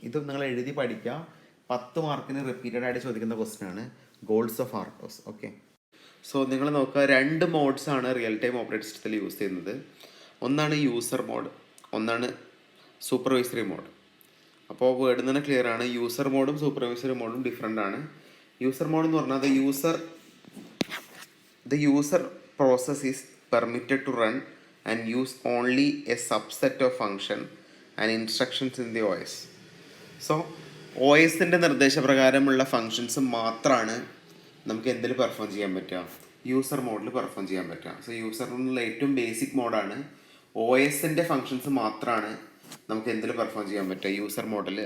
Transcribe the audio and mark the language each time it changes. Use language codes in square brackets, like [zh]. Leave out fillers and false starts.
[ml] ഇത് നിങ്ങൾ എഴുതി പഠിക്കുക. 10 മാർക്കിന് റിപ്പീറ്റഡ് ആയിട്ട് ചോദിക്കുന്ന ക്വസ്റ്റ്യൻ ആണ് ഗോൾസ് ഓഫ് ആർട്ടോസ്. ഓക്കെ. സോ നിങ്ങൾ നോക്കുക, 2 മോഡ്സ് ആണ് റിയൽ ടൈം ഓപ്പറേറ്റിംഗ് സിസ്റ്റത്തിൽ യൂസ് ചെയ്യുന്നത്. ഒന്നാണ് യൂസർ മോഡ്, ഒന്നാണ് സൂപ്പർവൈസറി മോഡ്. അപ്പോൾ വേർഡ് തന്നെ ക്ലിയർ ആണ്. യൂസർ മോഡും സൂപ്പർവൈസറി മോഡും ഡിഫറെൻ്റ് ആണ്. [en] user mode [ml] എന്ന് പറഞ്ഞാൽ [en] the user process is permitted to run and use only a subset of function and instructions in the OS. [ml] So OSൻ്റെ നിർദ്ദേശപ്രകാരമുള്ള functions മാത്രമാണ് നമുക്ക് എന്തിൽ പെർഫോം ചെയ്യാൻ പറ്റുക? യൂസർ മോഡിൽ പെർഫോം ചെയ്യാൻ പറ്റുക. സോ യൂസർ എന്നുള്ള ഏറ്റവും ബേസിക് മോഡാണ്. OSൻ്റെ ഫങ്ഷൻസ് മാത്രമാണ് നമുക്ക് എന്തിൽ പെർഫോം ചെയ്യാൻ പറ്റുക? യൂസർ മോഡിൽ.